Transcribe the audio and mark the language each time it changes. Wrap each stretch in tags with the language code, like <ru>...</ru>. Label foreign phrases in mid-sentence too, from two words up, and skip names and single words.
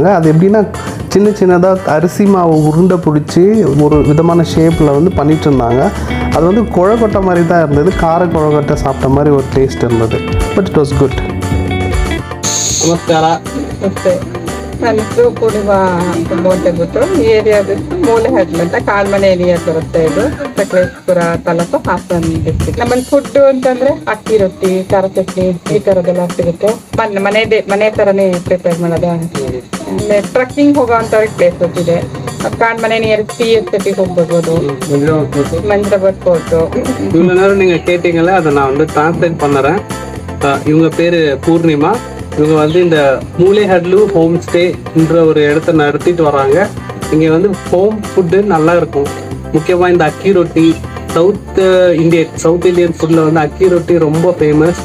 <ta>அது எப்படின்னா சின்ன சின்னதாக அரிசி மாவு உருண்டை பிடிச்சி ஒரு விதமான ஷேப்பில் பண்ணிட்டு இருந்தாங்க. அது குழக்கொட்டை மாதிரி தான் இருந்தது. கார குழக்கொட்டை சாப்பிட்ட மாதிரி ஒரு டேஸ்ட் இருந்தது.</ta> <en>But it was good.</en> <kn>ನಮಸ್ಕಾರ. ನನ್ನ ಹೆಸರು ಪೂರ್ಣಿಮಾ ತುಂಬ ಅಂತ ಹೇಳ್ಬಿಟ್ಟು ಈ ಏರಿಯಾದ ಮೂಲೆಹಳ್ಳಿ ಅಂತ ಕಾಳ್ಮನೆ ಏರಿಯಾ ಬರುತ್ತೆ. ಇದು ಸಕಲೇಶ್ಪುರ ತಾಲೂಕು ಹಾಸನ ಡಿಸ್ಟ್ರಿಕ್ಟ್. ನಮ್ಮಲ್ಲಿ ಫುಡ್ ಅಂತಂದ್ರೆ ಅಕ್ಕಿ ರೊಟ್ಟಿ, ಖಾರ ಚಟ್ನಿ ಈ ತರದೆಲ್ಲ ಸಿಗುತ್ತೆ. ಮನೆ ತರನೇ ಪ್ರಿಪೇರ್ ಮಾಡೋದು. ಆಮೇಲೆ ಟ್ರಕ್ಕಿಂಗ್ ಹೋಗೋ ಅಂತವ್ರಿಗೆ ಪ್ಲೇಸಸ್ ಇದೆ. கான்மனை நியர் சிஎஸ்டி ಹೋಗ್ಬೋದು. மஞ்சபட் போட்டோ</kn> <ta>இவ்வளோ நேரம் நீங்கள் கேட்டீங்களா, அதை நான் வந்து டிரான்ஸ்லேட் பண்ணுறேன். இவங்க பேர் பூர்ணிமா. இவங்க வந்து இந்த மூலேஹட்லு ஹோம் ஸ்டேன்ற ஒரு இடத்த நடத்திட்டு வராங்க. இங்கே வந்து</ta> <en>home food</en> <ta>நல்லா இருக்கும். முக்கியமாக இந்த அக்கி ரொட்டி,</ta> <en>South Indian</en> <ta>ஃபுட்டில் வந்து அக்கி ரொட்டி ரொம்ப ஃபேமஸ்.</ta>